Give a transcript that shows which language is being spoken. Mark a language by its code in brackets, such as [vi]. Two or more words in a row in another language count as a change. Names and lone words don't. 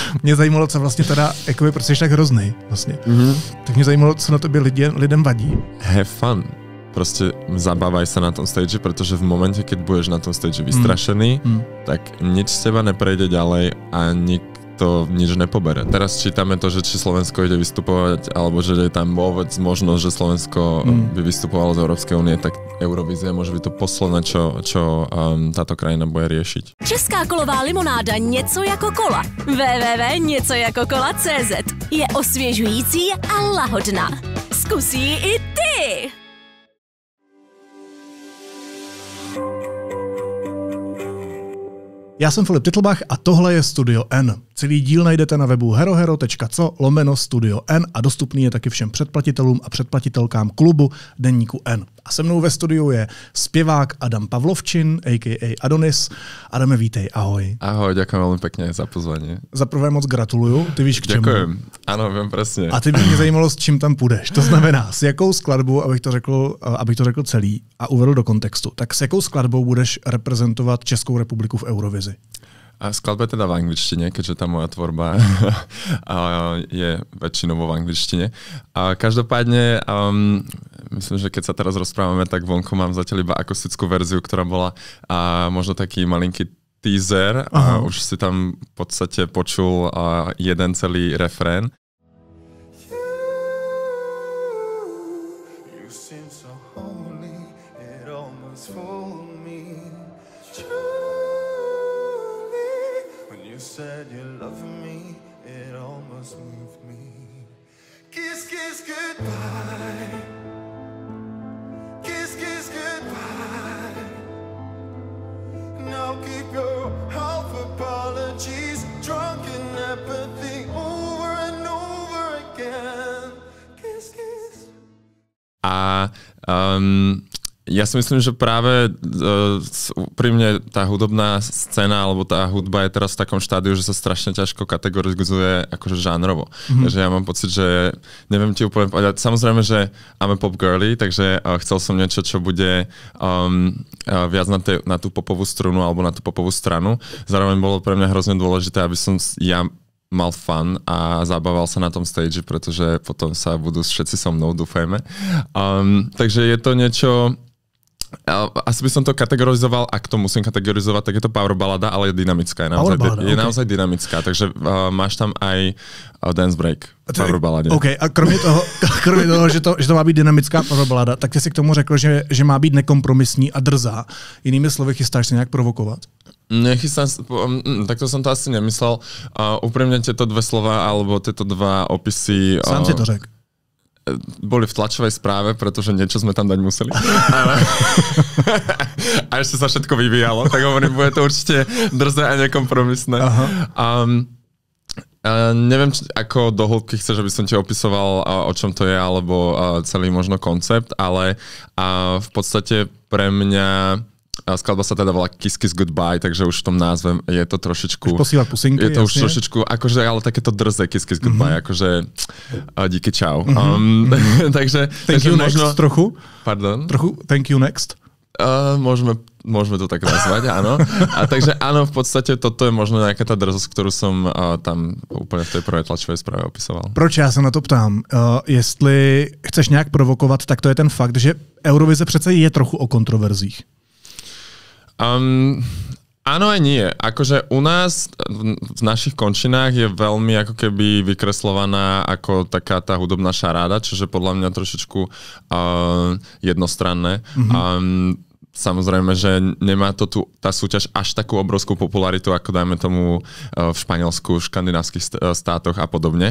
[cs] Mě zajímalo, co vlastně teda, jakoby, prostě jsi tak hrozný vlastně. Tak mě zajímalo, co na tobě lidem vadí. [en] Have fun. [sk] Proste zabávaj sa na tom stage, pretože v momente, keď budeš na tom stage vystrašený, tak nič z teba neprejde ďalej a nikto nič nepobere. Teraz čítame to, že či Slovensko ide vystupovať, alebo že je tam vôbec možnosť, že Slovensko by vystupovalo z Európskej únie, tak Eurovízia môže byť to posledné, čo táto krajina bude riešiť. [cs] Česká kolová limonáda něco jako kola. www.něcojakokola.cz je osvěžující a lahodná. Zkus ji i ty! Já jsem Filip Titlbach a tohle je Studio N. Celý díl najdete na webu herohero.co/Studio N a dostupný je taky všem předplatitelům a předplatitelkám klubu Deníku N. A se mnou ve studiu je zpěvák Adam Pavlovčin, a.k.a. Adonis. Adame, vítej, ahoj. [sk] Ahoj, ďakujem veľmi pekne za pozvanie. [cs] Za prvé moc gratuluju, ty víš k čemu. [sk] Ďakujem, áno, viem presne. [cs] A ty by mě zajímalo, s čím tam půjdeš. To znamená, s jakou skladbou, abych to řekl celý a uvedl do kontextu, tak s jakou skladbou budeš reprezentovat Českou republiku v Eurovizi? [sk] A skladba je teda v angličtine, keďže tá moja tvorba je väčšinou v angličtine. A každopádne, myslím, že keď sa teraz rozprávame, tak vonku mám zatiaľ iba akustickú verziu, ktorá bola možno taký malinký teaser. A už si tam v podstate počul jeden celý refrén. [en] Said you love me, it almost moved me. Kiss, kiss, goodbye. Kiss, kiss, goodbye. Now keep your half apologies, drunk in apathy, over and over again. Kiss, kiss. [sk] Ja si myslím, že práve úprimne tá hudobná scéna alebo tá hudba je teraz v takom štádiu, že sa strašne ťažko kategorizuje akože žánrovo. Takže ja mám pocit, že neviem ti úplne povedať. Samozrejme, že [en] I'm a pop girly, [sk] takže chcel som niečo, čo bude viac na tú popovú strunu alebo na tú popovú stranu. Zároveň bolo pre mňa hrozne dôležité, aby som ja mal fun a zabával sa na tom stage, pretože potom sa budú všetci so mnou, dúfajme. Takže je to niečo. Asi by som to kategorizoval, ak to musím kategorizovať, tak je to power balada, ale je dynamická. Je naozaj dynamická, takže máš tam aj [en] dance break [sk] v power balade. [cs] OK, a kromě toho, že to má být dynamická power balada, tak ty si k tomu řekl, že má být nekompromisní a drzá. Jinými slovy, chystáš se nějak provokovat? [sk] Nechystám, takto som to asi nemyslel. Úprimne tieto dve slova, alebo tieto dva opisy. [cs] Sám si to řekl. [sk] Boli v tlačovej správe, pretože niečo sme tam dať museli. A ešte sa všetko vyvíjalo, tak hovorím, bude to určite drzé a nekompromisné. Neviem, ako do hĺbky chceš, aby som ti opisoval, o čom to je, alebo celý možno koncept, ale v podstate pre mňa skladba sa teda volá [en] Kiss Kiss Goodbye, [sk] takže už v tom názve je to trošičku... Posílať pusinky, je to už trošičku, akože, ale takéto drze [en] Kiss Kiss Goodbye, [sk] akože [cs] díky čau. [sk] Takže [en] thank you [sk] možno, next trochu? Pardon? Trochu [en] thank you next? [sk] Môžeme to tak nazvať, áno. A takže áno, v podstate toto je možno nejaká tá drzosť, ktorú som tam úplne v tej prvej tlačovej správe opisoval. [cs] Proč já se na to ptám? Jestli chceš nějak provokovat, tak to je ten fakt, že Eurovize přece je trochu o kontroverzích. [sk] Áno aj nie. Akože u nás v našich končinách je veľmi ako keby vykreslovaná ako taká tá hudobná šaráda, čiže podľa mňa trošičku jednostranné. Samozrejme, že nemá to tu tá súťaž až takú obrovskú popularitu, ako dajme tomu v Španielsku, v škandinávskych státoch a podobne.